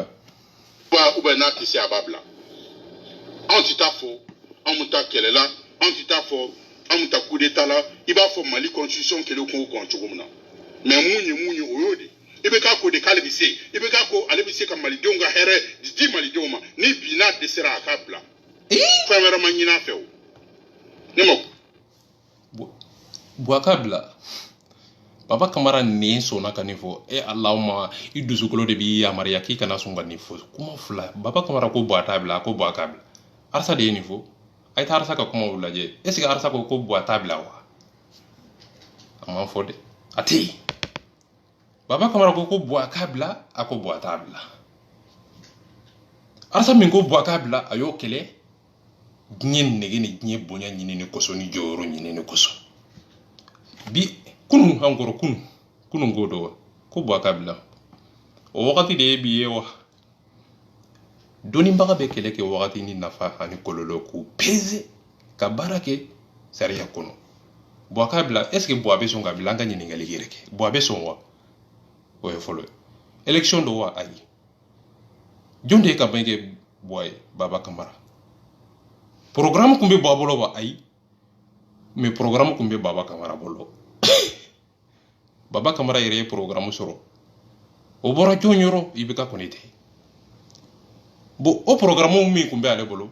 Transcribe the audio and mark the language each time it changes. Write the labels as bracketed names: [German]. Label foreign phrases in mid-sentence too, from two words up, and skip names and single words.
[French] ou bien [Bambara] n'a tɛ se a b'a bila anw tɛ taa fɔ anw bɛ taa kɛlɛ la anw tɛ taa fɔ anw bɛ taa [French] coup d'état [Bambara] la i b'a fɔ Mali constitution kɛlen k'o kɔn cogo min na mais mun ye o y'o de i bɛ k'a ko de k'ale bɛ se i bɛ k'a ko ale bɛ se ka malidenw ka hɛrɛ di malidenw ma ni bi n'a dɛsɛra a k'a bila fɛn wɛrɛ ma ɲin'a fɛ o ne ma buwa k'a bila Baba Kamara nin sɔnna ka nin fɔ Allahuma i dusukolo de b'i yamaruya k'i kana sɔn ka nin fɔ kuma fila Baba Kamara ko buwa t'a bila a ko buwa k'a bila arasa de ye nin fɔ a ye taa arasa ka kumaw lajɛ [French] est ce que [Bambara] arasa ko buwa t'a bila wa a ma fɔ dɛ a tɛ yen Baba Kamara ko buwa k'a bila a ko buwa t'a bila arasa min ko buwa k'a bila a y'o kɛlɛ diɲɛ nege ni diɲɛ bonya ɲini ni kosɔn ni jɔyɔrɔ ɲini ni kosɔn bi kunun an kɔrɔ kunun ko dɔ wa ko buwa k'a bila o wagati de ye bi ye wa dɔnnibaga bɛ kɛlɛ kɛ wagati ni nafa ani kɔlɔlɔ k'u peze ka baara kɛ sariya kɔnɔ buwa k'a bila [French] est ce que [Bambara] buwa bɛ sɔn ka bila an ka ɲininkali yɛrɛ kɛ buwa bɛ sɔn wa o ye fɔlɔ ye élection do wa ayi jɔn de ye campagne kɛ buwa ye Baba Kamara programme kun bɛ buwa bolo wa ayi mais programme kun bɛ Baba Kamara bolo Baba Kamara yɛrɛ ye programme sɔrɔ o bɔra jɔn yɔrɔ i bɛ ka kɔni tɛ bon o programme min kun bɛ ale bolo